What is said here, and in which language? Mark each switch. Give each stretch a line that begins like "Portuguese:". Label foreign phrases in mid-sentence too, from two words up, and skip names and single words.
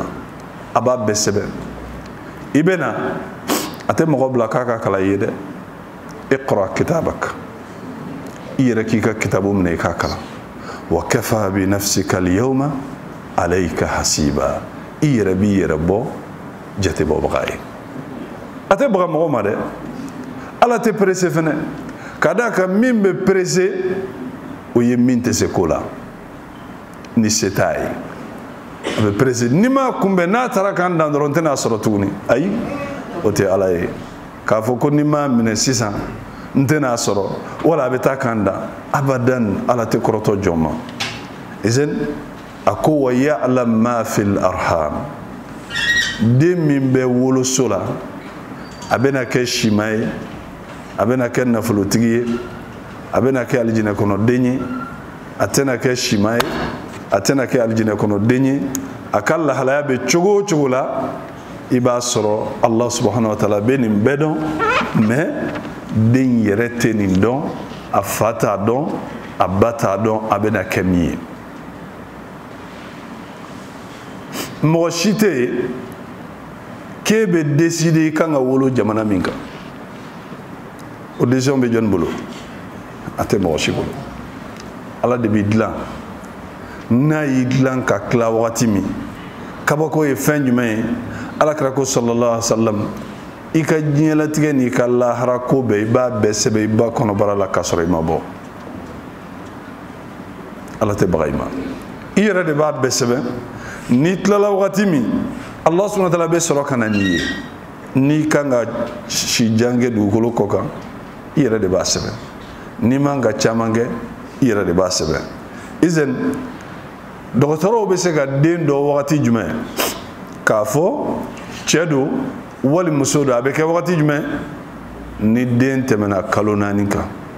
Bambara: a b'a bɛɛ sɛbɛn i bɛ na a tɛ mɔgɔ bila k'a ka kalan i ye dɛ
Arabic: اقرأ كتابك
Bambara: i yɛrɛ k'i ka kitabu minɛ i k'a kalan wa
Arabic: كفى بنفسك اليوم عليك حسيبا
Bambara: i yɛrɛ b'i yɛrɛ bɔ jatebɔbaga ye a tɛ baga mɔgɔ ma dɛ Ala tɛ pressé fɛnɛ ka d'a kan min bɛ pressé o ye min tɛ se ko la ni se t'a ye a bɛ pressé n'i m'a kunbɛn n'a taara k'an dan dɔrɔn n tɛna sɔrɔ tuguni ayi o tɛ Ala ye k'a fɔ ko n'i m'a minɛ sisan n tɛna sɔrɔ wala a bɛ taa k'an dan abadan Ala tɛ kɔrɔtɔ jɔn ma izin a ko
Arabic: ويعلم ما في الأرحام
Bambara: den min bɛ woloso la a bɛna kɛ sima ye a bɛna kɛ nafolotigi ye a bɛna kɛ alijinɛ kɔnɔ den ye a tɛna kɛ sima ye a tɛna kɛ alijinɛ kɔnɔ den ye a ka lahalaya bɛ cogo o cogo la i b'a sɔrɔ
Arabic: الله سبحانه وتعالى
Bambara: bɛ nin bɛɛ dɔn mais den yɛrɛ tɛ nin dɔn a fa t'a dɔn a ba t'a dɔn a bɛna kɛ min ye mɔgɔ si tɛ yen k'e bɛ décider i kan ka wolo jamana min kan o décision bɛ jɔnni bolo a tɛ mɔgɔ si bolo Ala de b'i dilan n'a y'i dilan ka tila wagati min kabako ye fɛn jumɛn ye alakira ko
Arabic: صلى الله عليه وسلم
Bambara: i ka diɲɛlatigɛ ni ka lahara ko bɛɛ i b'a bɛɛ sɛbɛn i ba kɔnɔbara la k'a sɔrɔ i ma bɔ ala tɛ baga i ma i yɛrɛ de b'a bɛɛ sɛbɛn n'i tilala wagati min
Arabic: الله سبحانه وتعالى
Bambara: bɛ sɔrɔ ka na n'i ye n'i kan ka si jan kɛ dugukolo kɔ kan i yɛrɛ de b'a sɛbɛn n'i man ka caman kɛ i yɛrɛ de b'a sɛbɛn izɛn dɔgɔtɔrɔw bɛ se ka den dɔ wagati jumɛn k'a fɔ cɛ don wali muso don a bɛ kɛ wagati jumɛn ni den tɛmɛna kalo 4 kan